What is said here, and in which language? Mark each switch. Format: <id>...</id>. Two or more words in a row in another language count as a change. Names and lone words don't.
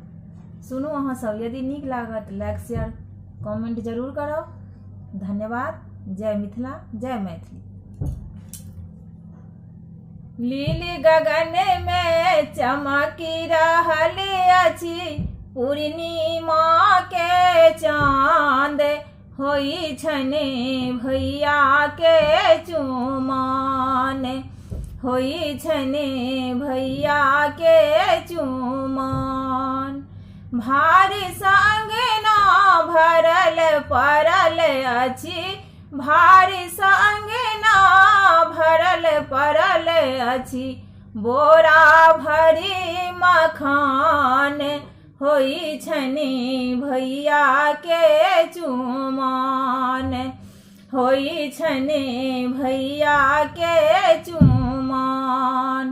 <mai>सुनू अहाँ सब, यदि नीक लागत</mai> <en>like share comment</en> <mai>जरूर करब। धन्यवाद। जय मिथिला, जय मैथिली। लीली गगन में चमकी रहल अछि पूर्णिमा के चांद, होई छने भैया के चुमान, होई छने भैया के चुमान। भारी संगना भरल परल अछि, भारी संगना भरल परल अछि, बोरा भरी मखान, होई छने भैया के चुमान, होई छने भैया के चुमान।</mai>